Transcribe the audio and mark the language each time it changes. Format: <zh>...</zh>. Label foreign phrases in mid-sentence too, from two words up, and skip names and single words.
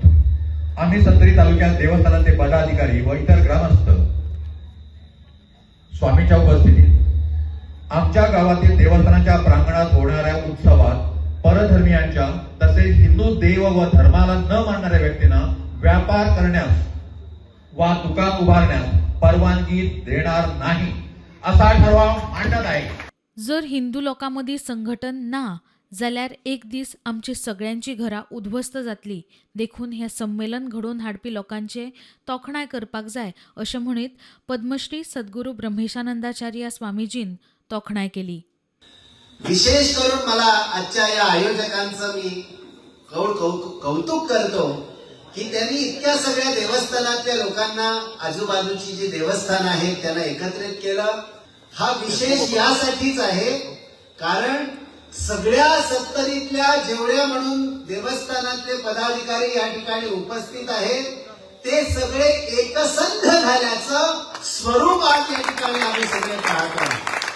<mr>आम्ही सत्तरी तालुक्यात देवस्थानाचे पदाधिकारी व इतर ग्रामस्थ स्वामीच्या उपस्थितीत आमच्या गावातील देवस्थानाच्या प्रांगणात होणाऱ्या उत्सवात परधर्मीयांच्या तसेच हिंदू देव व धर्माला न मानणाऱ्या व्यक्तींना व्यापार करण्यास वा दुकान उभारण्यास परवानगी देणार नाही असा ठराव मांडत आहे.</mr> <kok>जर हिंदू लोकांमदी संघटन ना जाल्यार एक दीस आमची सगळ्यांची घरां उद्ध्वस्त जातली. देखून हे संमेलन घडोवन हाडपी लोकांचे तोखणाय करपाक जाय अशें म्हणीत पद्मश्री सद्गुरू ब्रह्मेशानंदाचार्य स्वामीजीन तोखणाय केली.</kok> <mr>विशेष करून मला आजच्या या आयोजकांचं मी कौतुक करतो की त्यांनी इतक्या सगळ्या देवस्थानातल्या लोकांना, आजूबाजूची जी देवस्थान आहेत त्यांना एकत्रित केलं. हा विशेष यासाठीच आहे कारण सगळ्या सत्तरीतल्या जेवढ्या म्हणून देवस्थानातले पदाधिकारी या ठिकाणी उपस्थित आहेत ते सगळे एकसंध झाल्याचं स्वरूप आज या ठिकाणी आम्ही सगळे पाहत आहोत.</mr>